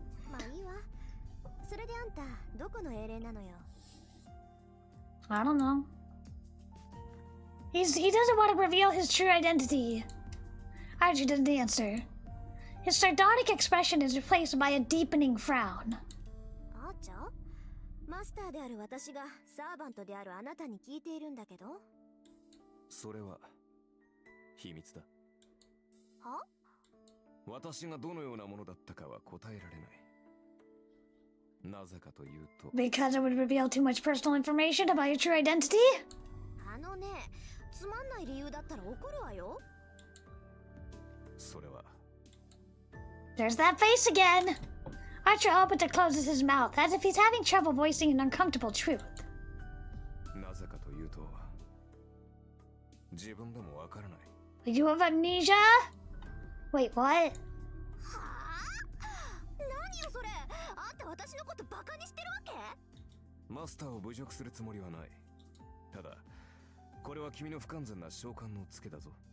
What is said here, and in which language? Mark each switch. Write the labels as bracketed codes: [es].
[ja] まあいいわ。それであんたどこの英霊なのよ。 [en] I don't know. He doesn't want to reveal his true identity. Archie doesn't answer. His sardonic expression is replaced by a deepening frown. [ja] あーちゃん？マスターである私がサーバントであるあなたに聞いているんだけど。それは秘密だ。は？私がどのようなものだったかは答えられない。なぜかというと、 [en] Because it would reveal too much personal information about your true identity? [ja] あのね、つまんない理由だったら怒るわよ。それは [en] There's that face again! Archer opens and closes his mouth, as if he's having trouble voicing an uncomfortable truth. [ja] なぜかというと、自分でもわからない。 [en] You have amnesia? Wait, what? [ja] はあ？何よそれ。あんた私のことバカにしてるわけ？マスターを侮辱するつもりはない。ただ、これは君の不完全な召喚のツケだぞ。